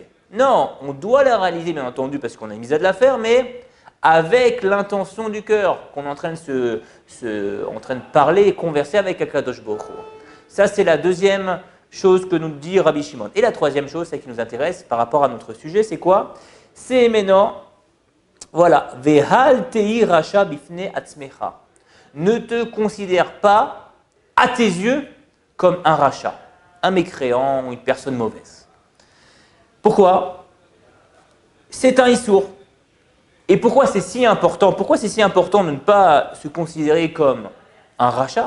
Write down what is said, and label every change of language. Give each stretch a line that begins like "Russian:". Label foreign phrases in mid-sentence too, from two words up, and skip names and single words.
French: Non, on doit la réaliser bien entendu parce qu'on a une mitzvah de la faire, mais avec l'intention du cœur, qu'on est en train de parler et converser avec
Hebrew: הקדוש ברוך הוא.
French: Ça, c'est la deuxième chose que nous dit Rabbi Shimon. Et la troisième chose, celle qui nous intéresse par rapport à notre sujet, c'est quoi? C'est maintenant, voilà,
Hebrew: ואל תהי רשע בפני עצמך.
French: Ne te considère pas, à tes yeux, comme un rachat, un mécréant ou une personne mauvaise. Pourquoi? C'est un issour. Et pourquoi c'est si important? Pourquoi c'est si important de ne pas se considérer comme un rachat?